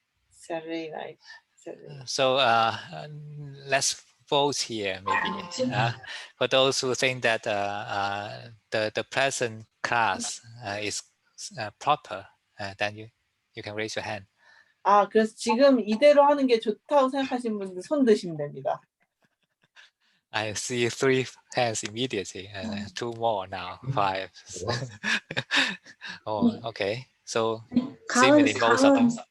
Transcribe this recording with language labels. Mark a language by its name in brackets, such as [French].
[English] Saturday night. So let's vote here, maybe. For those who think that the present class is proper, then you can raise your hand. [Korean] 그래서 지금 이대로 하는 게 좋다고 생각하시는 분들 손 드시면 됩니다. [English] I see 3 hands immediately, 2 more now, 5. Oh, okay. So seemingly most of them.